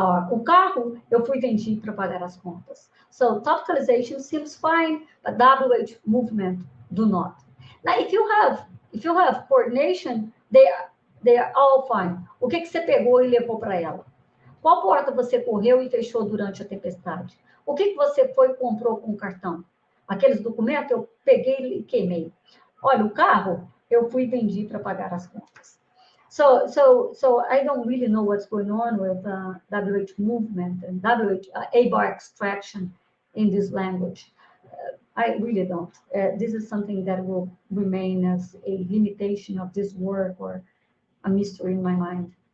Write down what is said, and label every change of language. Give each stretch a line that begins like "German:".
Portuguese: O carro, eu fui vendi para pagar as contas.
English: So topicalization seems fine, but WH movement do not. Now, if you have coordination, they are all fine.
Portuguese: O que você pegou e levou para ela? Qual porta você correu e fechou durante a tempestade? O que você foi e comprou com o cartão? Aqueles documentos eu peguei e queimei. Olha, o carro eu fui e vendi para pagar as contas.
English: So I don't really know what's going on with WH movement and A-bar extraction in this language. I really don't. This is something that will remain as a limitation of this work or a mystery in my mind.